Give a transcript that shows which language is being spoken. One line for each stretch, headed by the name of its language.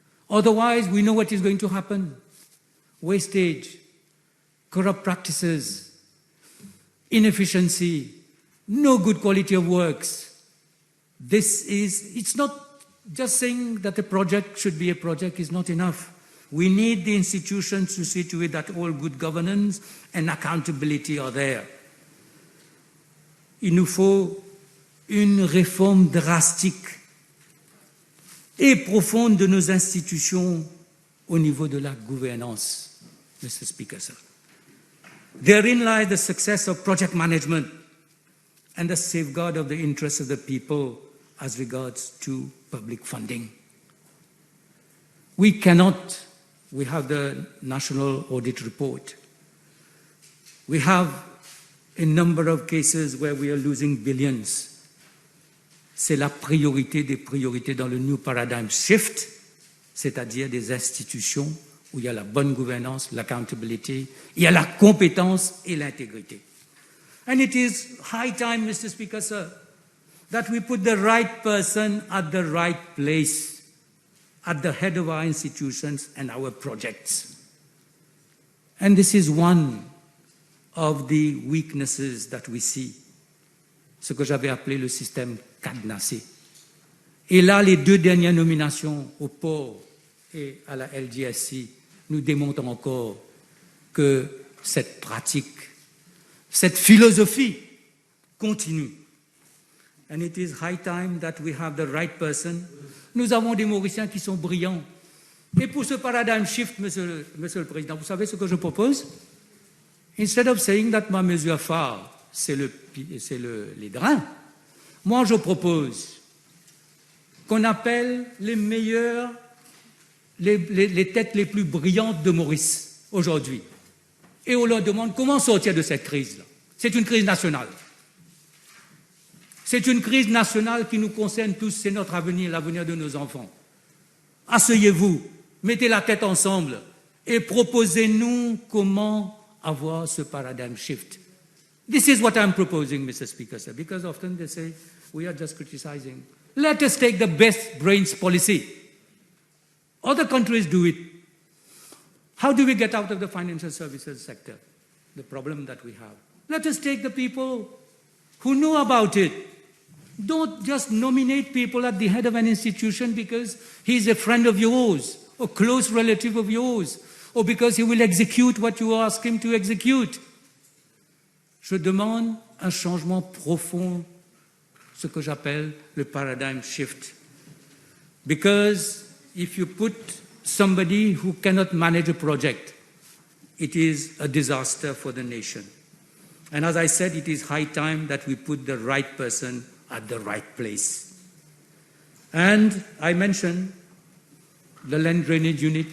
English: Otherwise, we know what is going to happen. Wastage, corrupt practices, inefficiency, no good quality of works. It's not just saying that a project should be a project is not enough. We need the institutions to see to it that all good governance and accountability are there.
French: Il nous faut une réforme drastique et profonde de nos institutions au niveau de la gouvernance, Mr.
English: Speaker, sir. Therein lies the success of project management and the safeguard of the interests of the people as regards to public funding. We have the National Audit Report. We have a number of cases where we are losing billions.
French: C'est la priorité des priorités dans le New Paradigm Shift, c'est-à-dire des institutions où il y a la bonne gouvernance, l'accountability, il y a la compétence et l'intégrité.
English: And it is high time, Mr. Speaker, sir, that we put the right person at the right place, at the head of our institutions and our projects. And this is one of the weaknesses that we see,
French: ce que j'avais appelé le système cadenassé. Et là, les 2 dernières nominations au port et à la LGSC nous démontrent encore que cette pratique, cette philosophie continue.
English: And it is high time that we have the right person.
French: Nous avons des Mauriciens qui sont brillants. Et pour ce paradigm shift, Monsieur le Président, vous savez ce que je propose?
English: Instead of saying that
French: ma mesure phare, c'est les drains, moi je propose qu'on appelle les meilleurs, les têtes les plus brillantes de Maurice aujourd'hui. Et on leur demande comment sortir de cette crise-là. C'est une crise nationale. C'est une crise nationale qui nous concerne tous, c'est notre avenir, l'avenir de nos enfants. Asseyez-vous, mettez la tête ensemble et proposez-nous comment avoir ce paradigm shift.
English: This is what I'm proposing, Mr. Speaker, sir, because often they say, we are just criticizing. Let us take the best brains policy. Other countries do it. How do we get out of the financial services sector? The problem that we have. Let us take the people who know about it. Don't just nominate people at the head of an institution because he's a friend of yours, or close relative of yours, or because he will execute what you ask him to execute.
French: Je demande un changement profond, ce que j'appelle le paradigm shift.
English: Because if you put somebody who cannot manage a project, it is a disaster for the nation. And as I said, it is high time that we put the right person at the right place. And I mentioned the land drainage unit.